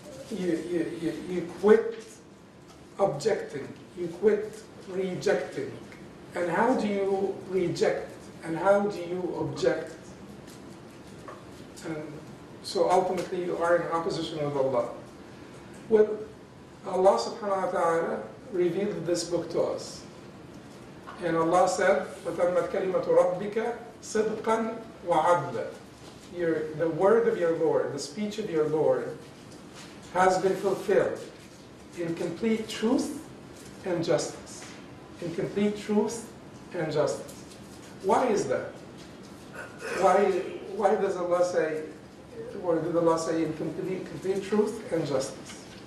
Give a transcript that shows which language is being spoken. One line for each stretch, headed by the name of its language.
English: You quit objecting, you quit rejecting. And how do you reject? And how do you object? And so ultimately you are in opposition with Allah. Well, Allah subhanahu wa ta'ala revealed this book to us. And Allah said,
Arabic: فَتَمَّتْ كَلِمَةُ رَبِّكَ صِدْقًا وَعَدْلًا.
English: The word of your Lord, the speech of your Lord has been fulfilled in complete truth and justice. In complete truth and justice. Why is that? Why does Allah say, or did Allah say, in complete truth and justice?